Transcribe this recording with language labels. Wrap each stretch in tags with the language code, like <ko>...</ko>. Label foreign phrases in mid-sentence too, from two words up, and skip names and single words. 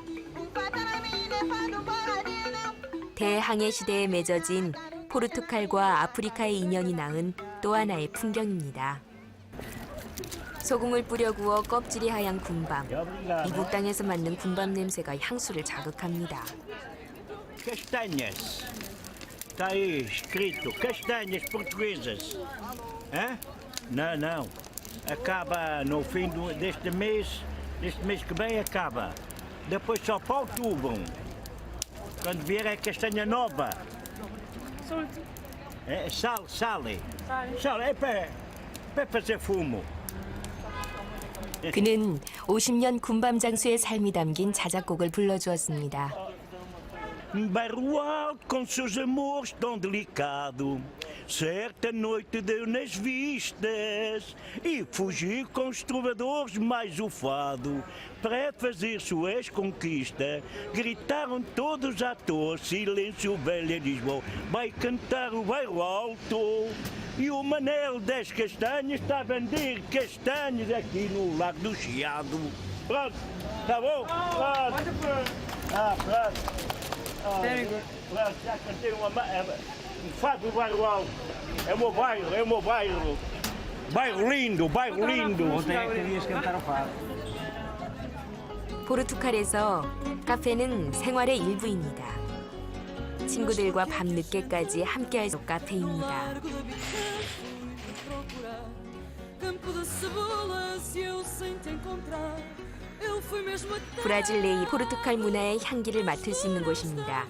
<ko>대항해 시대에 맺어진 포르투갈과 아프리카의 인연이 낳은 또 하나의 풍경입니다. 소금을 뿌려 구워 껍질이 하얀 군밤. 미국 땅에서 맡는 군밤 냄새가 향수를 자극합니다.</ko> <pt>Castanhas. Está aí escrito castanhas portuguesas. Hã? Não, não. Acaba no fim deste mês que vem acaba. Depois só para outubro. Quando vier é castanha nova. Solto. É sal. Sal é para fazer fumo.</pt> <ko>그는 50년 군밤 장수의 삶이 담긴 자작곡을 불러주었습니다.</ko> <pt>Bairro alto com seus amores tão delicado. Certa noite deu nas vistas e fugiu com os trovadores mais o fado. Para fazer suas conquistas, gritaram todos à toa, silêncio velha Lisboa, vai cantar o bairro alto. E o Manel das Castanhas está a vender castanhas aqui no Lago do Chiado. Pronto, tá bom? Pronto. Pronto.</pt> <en>Very good.</en> <pt>Pronto, já cantei um fado do bairro alto. É o meu bairro. Bairro lindo. Ontem é que querias cantar o fado.</pt> <ko>포르투갈에서 카페는 생활의 일부입니다. 친구들과 밤늦게까지 함께할 수 있는 카페입니다. 브라질 내이 포르투갈 문화의 향기를 맡을 수 있는 곳입니다.</ko>